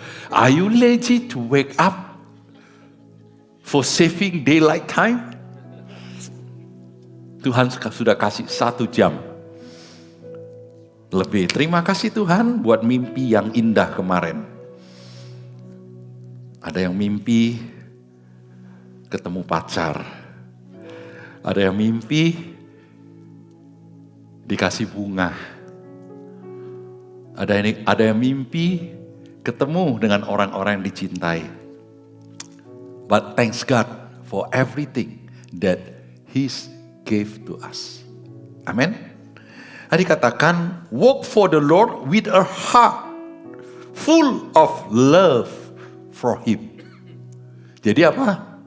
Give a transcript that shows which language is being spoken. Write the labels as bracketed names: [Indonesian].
[English] Are you lazy to wake up for saving daylight time? [Indonesian] Tuhan sudah kasih 1 jam lebih. Terima kasih Tuhan buat mimpi yang indah kemarin. Ada yang mimpi ketemu pacar. Ada yang mimpi dikasih bunga. Ada yang mimpi ketemu dengan orang-orang yang dicintai. [English] But thanks God for everything that He gave to us. Amen. [Indonesian] Hari katakan, [English] walk for the Lord with a heart full of love for Him. [Indonesian] Jadi apa?